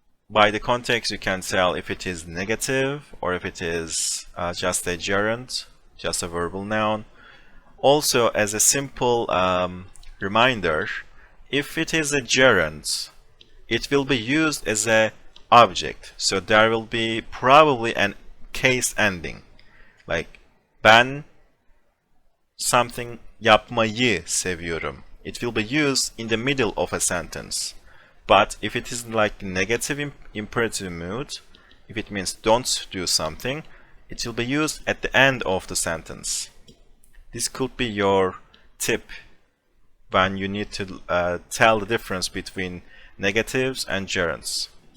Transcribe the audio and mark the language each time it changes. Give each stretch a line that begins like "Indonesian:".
English: By the context, you can tell if it is negative or if it is just a gerund, just a verbal noun. Also, as a simple reminder, if it is a gerund, it will be used as an object. So there will be probably an case ending. Like
Turkish: ben
English: something
Turkish: yapmayı seviyorum.
English: It will be used in the middle of a sentence. But if it is like negative imperative mood, if it means don't do something, it will be used at the end of the sentence. This could be your tip when you need to tell the difference between negatives and gerunds.